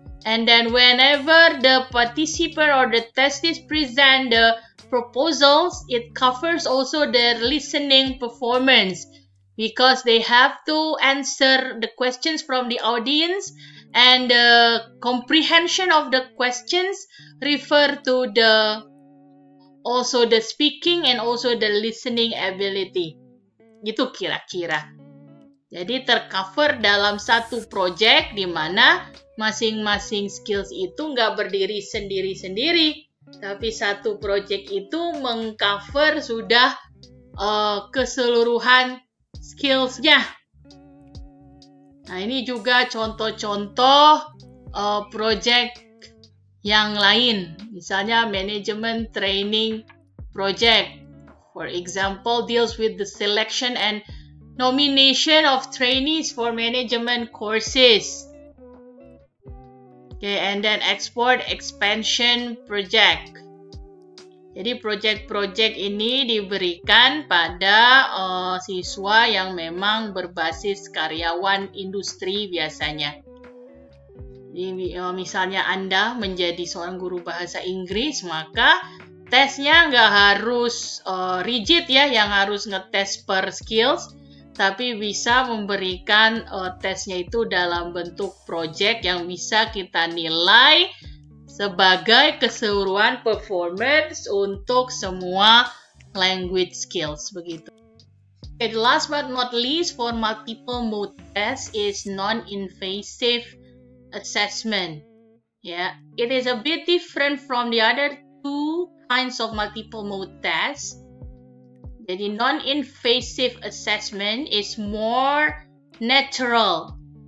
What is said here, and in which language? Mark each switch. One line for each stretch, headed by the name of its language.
English: And then whenever the participant or the testees present the proposals, it covers also their listening performance, because they have to answer the questions from the audience, and the comprehension of the questions refer to also the speaking and also the listening ability.
Indonesian: Gitu kira-kira. Jadi tercover dalam satu project di mana masing-masing skills itu nggak berdiri sendiri-sendiri, tapi satu project itu mengcover sudah keseluruhan skills-nya. Nah, ini juga contoh-contoh project yang lain.
English: Misalnya management training project, for example, deals with the selection and nomination of trainees for management courses. Okay, and then export expansion project.
Indonesian: Jadi project-project ini diberikan pada siswa yang memang berbasis karyawan industri biasanya. Jadi, misalnya Anda menjadi seorang guru bahasa Inggris, maka tesnya nggak harus rigid ya, yang harus ngetes per skills, tapi bisa memberikan tesnya itu dalam bentuk project yang bisa kita nilai sebagai keseluruhan performance untuk semua language skills, begitu.
English: Okay, last but not least for multiple mode test is non-invasive assessment. Yeah, it is a bit different from the other two kinds of multiple mode tests. Jadi non-invasive assessment is more natural.